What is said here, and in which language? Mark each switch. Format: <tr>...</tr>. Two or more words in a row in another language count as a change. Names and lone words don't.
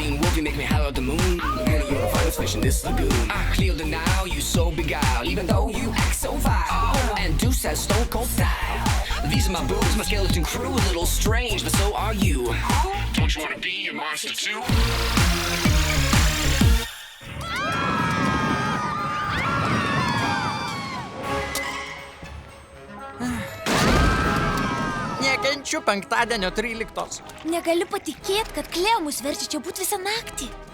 <en>love you make me holler at the moon. Girl, you're a finest fish in this lagoon. I clear the now, you so beguiled, even though you act so vile. And Deuce has stone cold style. These are my boobs, my skeleton crew, a little strange, but so are you. Don't you wanna be a monster too?</en> <lt>Nekenčiu penktadienio 13. Negaliu patikėti, kad Kleo mus verčia čia būti visą naktį.</lt>